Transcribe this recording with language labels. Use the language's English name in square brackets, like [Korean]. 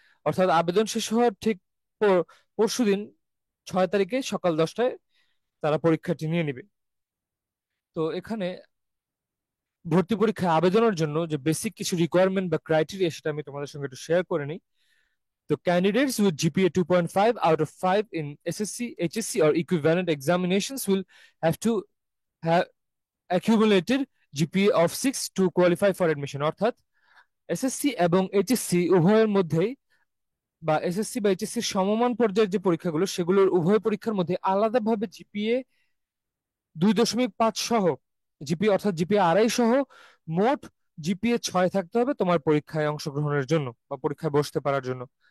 [Bangla] অর্থাৎ আবেদন শেষ হওয়ার ঠিক পরশু দিন 6 তারিখে সকাল 10টায় তারা পরীক্ষাটি নিয়ে নিবে। তো এখানে ভর্তি পরীক্ষায় আবেদনের জন্য যে বেসিক কিছু রিকোয়ারমেন্ট বা ক্রাইটেরিয়া সেটা আমি তোমাদের সঙ্গে একটু শেয়ার করে নিই। [English] তো candidates with GPA 2.5 out of 5 in SSC, HSC or equivalent examinations will have to have accumulated GPA of 6 to qualify for admission। [Bangla] অর্থাৎ এসএসসি এবং এইচএসসি উভয়ের মধ্যেই বা এসএসসি বা এইচএসসি সমমান পর্যায়ের যে পরীক্ষাগুলো সেগুলোর উভয় পরীক্ষার মধ্যে আলাদাভাবে জিপিএ 2.5 সহ, জিপিএ অর্থাৎ জিপিএ 2.5 সহ মোট জিপিএ 6 থাকতে হবে তোমার পরীক্ষায় অংশগ্রহণের জন্য বা পরীক্ষায় বসতে পারার জন্য।